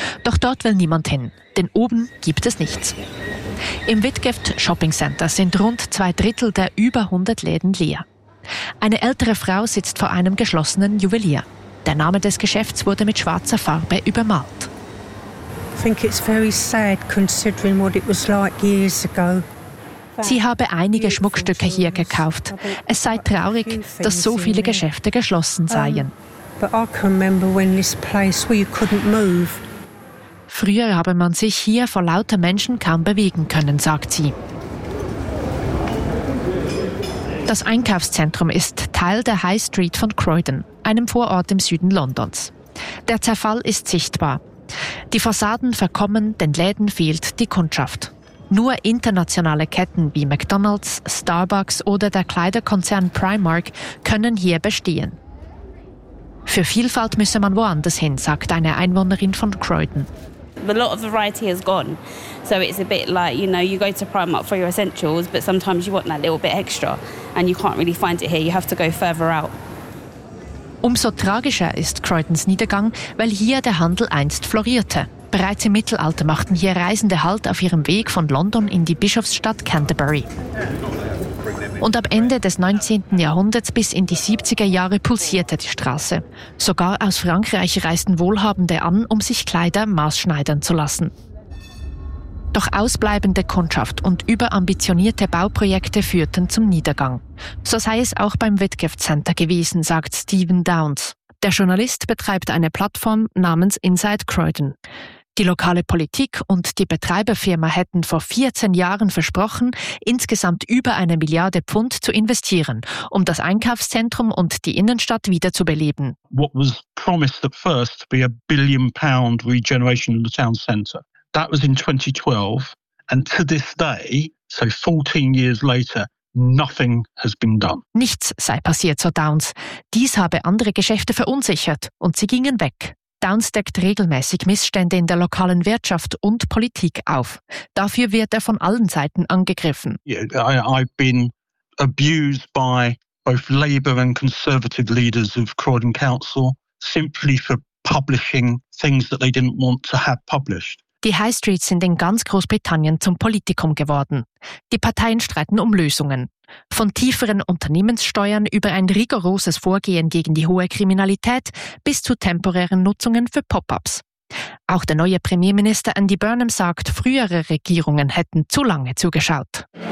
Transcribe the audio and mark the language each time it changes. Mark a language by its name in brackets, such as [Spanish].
[German] Doch dort will niemand hin, denn oben gibt es nichts. Im Whitgift Shopping Center sind rund 2/3 der über 100 Läden leer. Eine ältere Frau sitzt vor einem geschlossenen Juwelier. Der Name des Geschäfts wurde mit schwarzer Farbe übermalt. [English] I think it's very sad considering what it was like years ago. [German] Sie habe einige Schmuckstücke hier gekauft. Es sei traurig, dass so viele Geschäfte geschlossen seien. [English] But I can remember when this place where you couldn't move. [German] Früher habe man sich hier vor lauter Menschen kaum bewegen können, sagt sie. Das Einkaufszentrum ist Teil der High Street von Croydon, einem Vorort im Süden Londons. Der Zerfall ist sichtbar. Die Fassaden verkommen, den Läden fehlt die Kundschaft. Nur internationale Ketten wie McDonald's, Starbucks oder der Kleiderkonzern Primark können hier bestehen. Für Vielfalt müsse man woanders hin, sagt eine Einwohnerin von Croydon. [English] A lot of variety has gone. So it's a bit like, you know, you go to Primark for your essentials, but sometimes you want that little bit extra and you can't really find it here. You have to go further out. [German] Umso tragischer ist Croydons Niedergang, weil hier der Handel einst florierte. Bereits im Mittelalter machten hier Reisende Halt auf ihrem Weg von London in die Bischofsstadt Canterbury. Und ab Ende des 19. Jahrhunderts bis in die 70er Jahre pulsierte die Straße. Sogar aus Frankreich reisten Wohlhabende an, um sich Kleider maßschneidern zu lassen. Doch ausbleibende Kundschaft und überambitionierte Bauprojekte führten zum Niedergang. So sei es auch beim Whitgift Center gewesen, sagt Stephen Downes. Der Journalist betreibt eine Plattform namens Inside Croydon. Die lokale Politik und die Betreiberfirma hätten vor 14 Jahren versprochen, insgesamt über 1 Milliarde Pfund zu investieren, um das Einkaufszentrum und die Innenstadt wiederzubeleben. [English] What was promised at first to be £1 billion regeneration of the town centre. That was in 2012 and to this day, so 14 years later, nothing has been done. [German] Nichts sei passiert, so Downes. Dies habe andere Geschäfte verunsichert und sie gingen weg. Downes deckt regelmäßig Missstände in der lokalen Wirtschaft und Politik auf. Dafür wird von allen Seiten angegriffen. [English] I've been abused by both Labour and Conservative leaders of Croydon Council simply for publishing things that they didn't want to have published. [German] Die High Streets sind in ganz Großbritannien zum Politikum geworden. Die Parteien streiten um Lösungen. Von tieferen Unternehmenssteuern über ein rigoroses Vorgehen gegen die hohe Kriminalität bis zu temporären Nutzungen für Pop-ups. Auch der neue Premierminister Andy Burnham sagt, frühere Regierungen hätten zu lange zugeschaut.